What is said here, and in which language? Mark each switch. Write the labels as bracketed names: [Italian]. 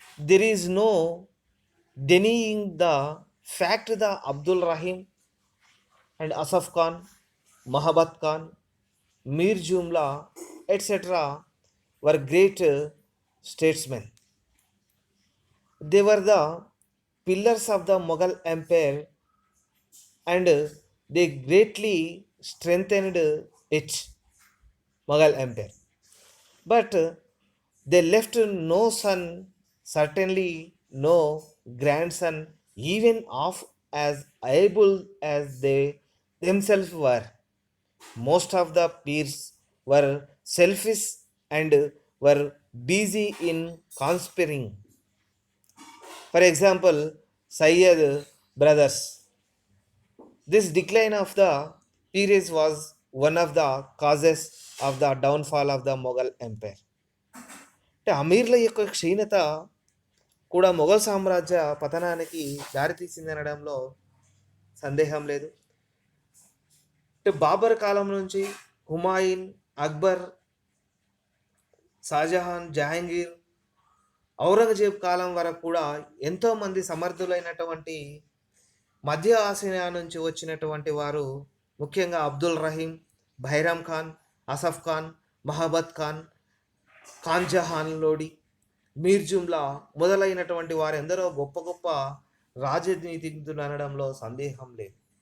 [English] There is no denying the fact the Abdul Rahim and Asaf Khan, Mahabat Khan, Mir Jumla, etc. were great statesmen. They were the pillars of the Mughal Empire and they greatly strengthened it, Mughal Empire. But they left no son, certainly no grandson, even of as able as they themselves were. Most of the peers were selfish and were busy in conspiring. For example, Sayyid brothers. This decline of the peerage was one of the causes of the downfall of the Mughal Empire. [Telugu] అంటే అమీర్ల యొక్క క్షీణత కూడా మొఘల్ సామ్రాజ్య పతనానికి దారితీసిందనడంలో సందేహం లేదు. అంటే బాబర్ కాలం నుంచి హుమాయూన్, అక్బర్, షాజహాన్, జహాంగీర్, ఔరంగజేబ్ కాలం వరకు కూడా ఎంతోమంది సమర్థులైనటువంటి మధ్య ఆసియా నుంచి వచ్చినటువంటి వారు, ముఖ్యంగా అబ్దుల్ రహీం, బైరామ్ ఖాన్, అసఫ్ ఖాన్, మహబత్ ఖాన్, ఖాన్ జహాన్ లోడి, మీర్ జుమ్లా మొదలైనటువంటి వారెందరో గొప్ప గొప్ప రాజనీతిజ్ఞులు అనడంలో సందేహం లేదు.